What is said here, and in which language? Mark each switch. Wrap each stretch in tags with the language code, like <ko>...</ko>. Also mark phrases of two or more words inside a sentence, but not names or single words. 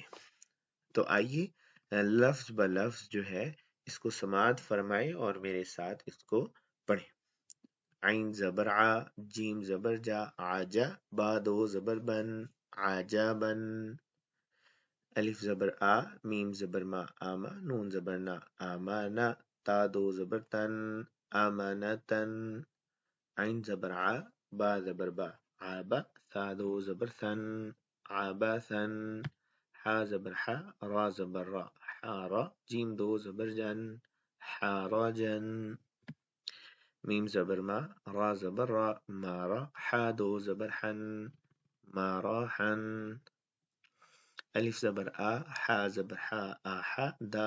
<ur>تو آئیے لفظ بلفظ جو ہے اس کو سماعت فرمائیں اور میرے ساتھ اس کو پڑھیں۔ عین زبر ع، جیم زبر جا، عجا، با دو زبر بن، عجا بن، الف زبر آ، میم زبر ما، آما، نون زبر نا، آمانا، تا دو زبر تن، آمانتن، عین زبر ع، با زبر با، عابا، ثا دو زبر ثن، عابثن، حا زبر حا، را زبر را، حارا، جیم دو زبر جن، حاراجن، میم زبر ما، را زبر را، مارا، حا دو زبر حن، ماراحن، الف زبر آ، حا زبر حا، آحا، دال</ur>